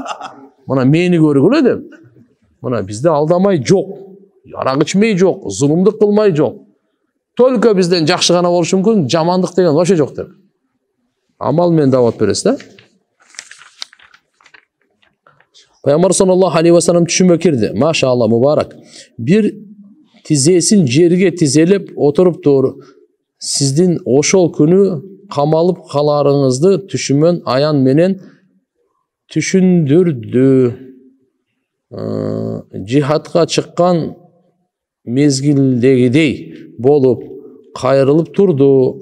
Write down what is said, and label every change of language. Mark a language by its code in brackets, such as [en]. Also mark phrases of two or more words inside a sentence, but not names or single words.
[ky] Мына мени көргүлө деп. Мына бизде алдамай жок, арак ичмей жок, зулумдук кылмай жок. Только бизден жакшы гана болушу мүмкүн, жамандык деген вообще жок деп. Амал менен дават бересиз да. Пайгамбар [ar] صلى الله عليه وسلم [ky] түшүмө кирди. [ar] ما شاء الله، مبارك. [ky] Бир тизесин жерге тизелеп отуруптур. Сиздин ошол күнү камалып каларыңызды түшүмөн аян менен түшүндүрдү. Жихадка чыккан мезгилдегидей болуп кайрылып турду.